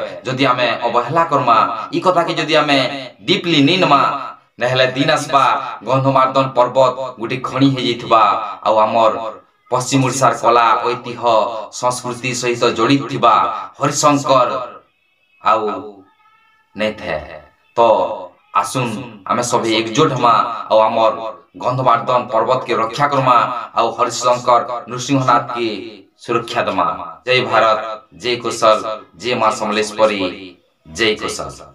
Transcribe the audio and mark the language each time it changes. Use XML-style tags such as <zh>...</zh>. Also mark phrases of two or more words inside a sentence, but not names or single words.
<spv>ଯଦି ଆମେ ଅବହେଳା କରମା ଈ କଥା କେ ଯଦି ଆମେ ଡୀପଲୀ ନୀନମା ନହଲେ ଦିନ ଆସବା ଗନ୍ଧମାର୍ଦନ ପର୍ବତ ଗୁଟୀ ଖଣୀ ହେ ଯଇଥବା ଆ ଆମର ପଶ୍ଚିମ ଓଡ଼ିଶାର କଳା ଐତିହ୍ୟ ସଂସ୍କୃତି ସହିତ ଜଡ଼ିତ ଥିବା ହରିଶଙ୍କର ଆଉ ନୈ ଥେ। ତୋ ଆସୁନ ଆମେ ସଭୀ ଏକଜୁଟ ହମା ଆ ଆମର ଗନ୍ଧମାର୍ଦନ ପର୍ବତ କେ ରକ୍ଷା କରମା ଆ ହରିଶଙ୍କର ନୃସିଂହନାଥ କୀ ସୁରକ୍ଷା ଦମା। ଜୟ ଭାରତ, ଜୟ କୁଶଳ, ଜୟ ମାଁ ସମଲେଶ୍ୱରୀ, ଜୟ କୁଶଳ।</spv>